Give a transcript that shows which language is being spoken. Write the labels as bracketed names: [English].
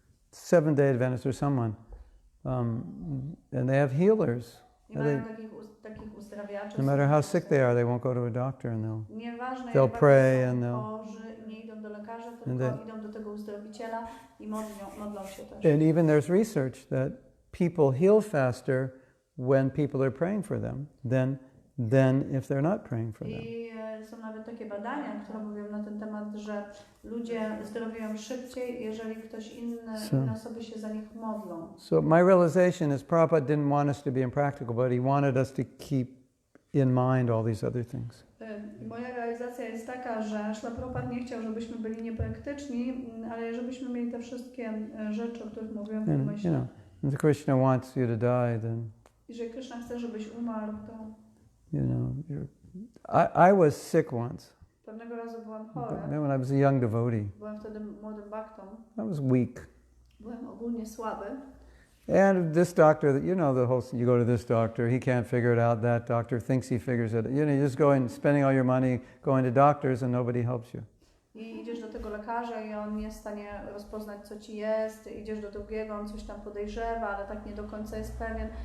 [English] Seventh-day Adventist or someone, and they have healers. [Polish] I mają takich uzdrawiaczy. [English] No matter how sick they are, they won't go to a doctor, and [Polish] Nieważne, [English] they'll [Polish] jak [English] pray [Polish] bardzo [English] and [Polish] są chorzy, nie idą do lekarza, tylko idą do tego uzdrowiciela i modlą się też. [English] And even there's research that people heal faster when people are praying for them than if they're not praying for them. [Polish] I są nawet takie badania, które mówią na ten temat, że ludzie zdrowieją szybciej, jeżeli ktoś inne osoby się za nich modlą. [English] So my realization is Prabhupada didn't want us to be impractical, but he wanted us to keep in mind all these other things. [Polish] Moja realizacja jest taka, że Śrila Prabhupada nie chciał, żebyśmy byli niepraktyczni, ale żebyśmy mieli te wszystkie rzeczy, o których mówiłem w umyśle. [English] You know, if Krishna wants you to die, then [Polish] Jeżeli Krishna chce, żebyś umarł, to [English] you know, I was sick once. [Polish] pewnego razu byłam chory. [English] When I was a young devotee, [Polish] Byłem wtedy młodym baktą. [English] I was weak. [Polish] Byłem ogólnie słaby. [English] And this doctor, you know the whole, you go to this doctor, he can't figure it out, that doctor thinks he figures it. You know, you just go and spending all your money going to doctors and nobody helps you. [Polish] I idziesz do tego lekarza i on nie jest w stanie rozpoznać, co ci jest. Idziesz do drugiego, on coś tam podejrzewa, ale tak nie do końca jest pewien.